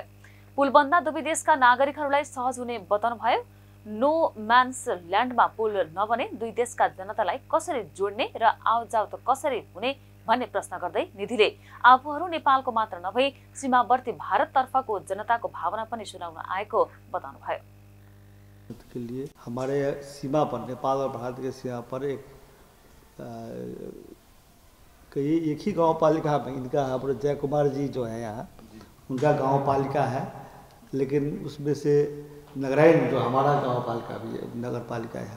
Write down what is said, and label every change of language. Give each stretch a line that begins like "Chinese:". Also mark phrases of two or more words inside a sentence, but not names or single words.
Nepali: पुल बन्दा दुवै देशका नागरिकहरूलाई सहज हुने बताउनुभयो।
English: no man's landमा
Nepali: पुल नबने दुई देशका जनतालाई कसरी जोड्ने र आवजावत कसरी हुने भन्ने प्रश्न गर्दै निधिले आफूहरू नेपालको मात्र नभई सीमावर्ती भारततर्फको जनताको भावना पनि सुनाउन आएको बताउनुभयो।
Hindi: के लिए हमारे सीमा पर, नेपाल और भारत के सीमा पर एक ही गांव पालिका है। इनका जय कुमार जी जो है यहाँ, उनका गांव पालिका है, लेकिन उसमें से नगरायन जो हमारा गांव पालिका भी है, नगर पालिका है।